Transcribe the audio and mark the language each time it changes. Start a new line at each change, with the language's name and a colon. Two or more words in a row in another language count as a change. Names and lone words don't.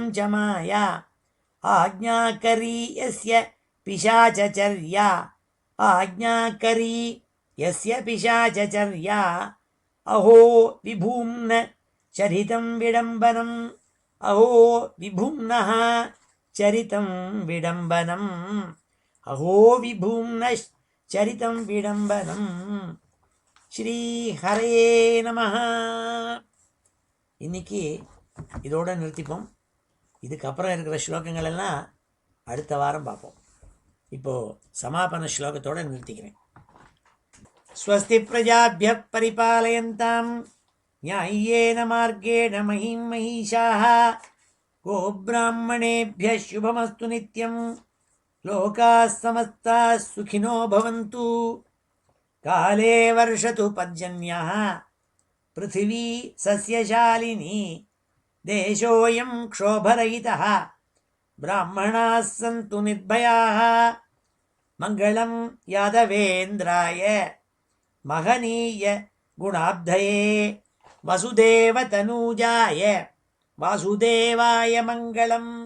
Sanskrit: च माया आज्ञाकरी यस्य पिशाचचर्या आज्ञाकरी यस्य पिशाचचर्या अहो विभूम्न चरितं विडम्बनम् अहो विभूम्नः चरितं विडम्बनम् अहो विभूम्नश्चरितं विडम्बनम् श्री हरये नमः.
Tamil: இன்னைக்கு இதோட நிறுத்திப்போம். இதுக்கப்புறம் இருக்கிற ஸ்லோகங்கள் எல்லாம் அடுத்த வாரம் பார்ப்போம். இப்போது சமாபன ஸ்லோகத்தோடு நிறுத்திக்கிறேன்.
Sanskrit: स्वस्ति प्रजाभ्यः परिपालयन्तां न्यायेन मार्गेण महीं महीशाः கோப்ராஹ்மணேभ्यः शुभमस्तु नित्यं लोकाः समस्ताः सुखिनो भवन्तु काले वर्षतु पर्जन्यः पृथिवी सस्यशालिनी देशोऽयं क्षोभरहितः ब्राह्मणाः सन्तु निर्भयाः मङ्गलं यादवेन्द्राय महनीय गुणाब्धये वसुदेवतनूजाय वासुदेवाय मङ्गलं